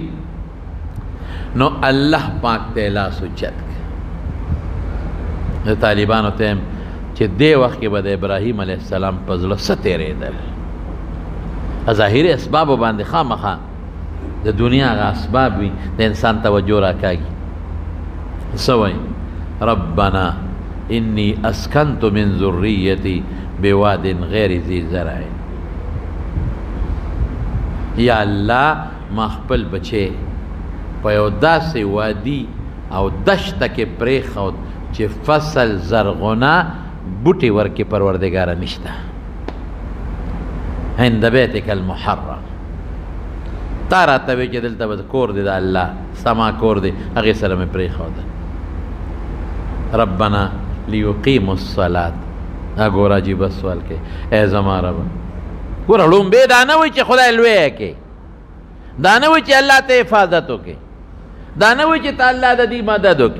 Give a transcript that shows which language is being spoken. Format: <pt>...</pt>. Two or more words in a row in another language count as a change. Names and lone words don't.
<ps>نو الله پاک ته لاس اوچت کړ. د طالبانو ته هم چې دې وخت کې به د ابراهیم</ps> <ar>علیه السلام</ar> <ps>په زړه څه تېرېدل. ظاهري اسبابو باندې خامخا د دنیا هغه اسباب وي د انسان توجه راکاږي. څه وایي؟</ps> <ar>ربنا انی اسکنت من ذریتی بواد غیر ذی زرع.</ar> <ps>یا الله ما خپل بچی په یو داسې وادي او دشته کې پرېښود چې فصل زرغونه بوټي ورکې پروردګاره نشته.</ps> <ar>عند بیتک المحرم.</ar> <ps>تا راته وایي چې دلته به کور دی د الله، سما کور دی، هغې سره مې پرېښوده.</ps> <ar>ربنا لیقیموا الصلاة.</ar> <ps>ګوره عجیبه سوال کوي. ای زما ربه ګوره لومبې دا نه وایي چې خدای لوی کړي، دا نه وایي چې الله ته حفاظت وکړي، دا نه وایي چې ته الله د دې مدد وکړي.</ps>